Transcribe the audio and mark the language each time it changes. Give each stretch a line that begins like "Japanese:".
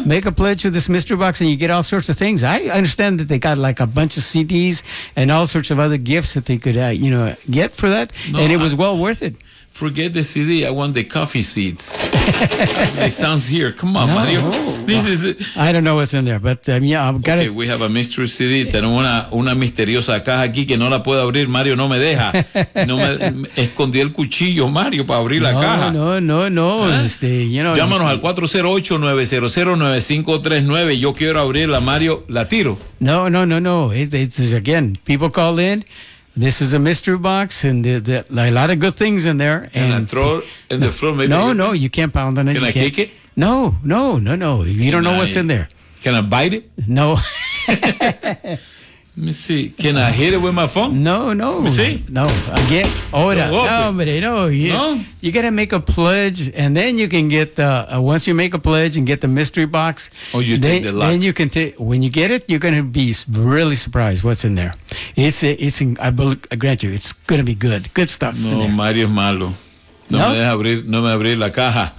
English: Make a pledge with this mystery box, and you get all sorts of things. I understand that they got like a bunch of CDs and all sorts of other gifts that they could get for that, and it was well worth it. Forget the CD. I want the coffee seeds. It sounds here. Come on, no, Mario. I don't know what's in there, but I've got it. Okay, we have a mystery CD.
Spanish: Tenemos una misteriosa caja aquí que no la puedo abrir. Mario no me deja. Escondí el cuchillo, Mario, para abrir la caja. No. ¿Eh? Llámanos al 408-900-9539. Yo quiero abrirla, Mario. La tiro.
English: No. It's again, people call in. This is a mystery box, and a lot of good things in there. Can I throw it in the floor? Maybe. No, you can't pound on it. Can I kick it? No. You don't know what's in there. Can I bite it? No. Let me see. Can I hit it with my phone? No. Let me see? No. Again?
Spanish: Hola. No, hombre.
English: No. You got to make a pledge, and then you can get once you make a pledge and get the mystery box. Oh, you take the luck. Then you can take, when you get it, you're going to be really surprised what's in there. It's I grant you, it's going to be good. Good stuff.
Spanish: No, Mario's malo. No me deja abrir, no me abrí la caja.